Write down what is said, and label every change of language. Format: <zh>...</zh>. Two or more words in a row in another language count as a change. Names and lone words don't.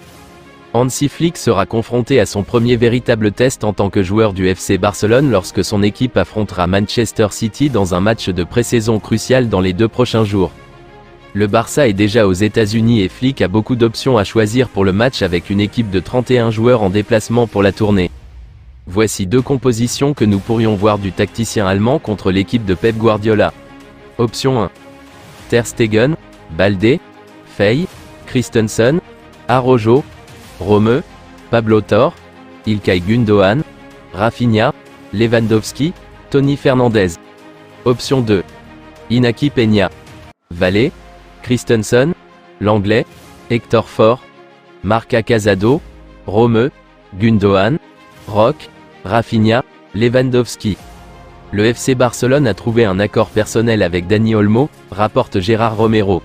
<fr>Hansi Flick sera confronté à son premier véritable test en tant que joueur du FC Barcelone lorsque son équipe affrontera Manchester City dans un match de pré-saison crucial dans les 2 prochains jours. Le Barça est déjà aux États-Unis et Flick a beaucoup d'options à choisir pour le match avec une équipe de 31 joueurs en déplacement pour la tournée. Voici 2 compositions que nous pourrions voir du tacticien allemand contre l'équipe de Pep Guardiola. Option 1. Ter Stegen, Balde, Faye, Christensen, Araujo, Romeu, Pablo Torre, İlkay Gündoğan, Rafinha, Lewandowski, Tony Fernandez. Option 2. Inaki Peña, Vallée, Christensen, Langlais, Hector Fort, Marca Casado, Romeu, Gündoğan, Roque, Rafinha, Lewandowski. Le FC Barcelone a trouvé un accord personnel avec Dani Olmo, rapporte Gérard Romero.</fr>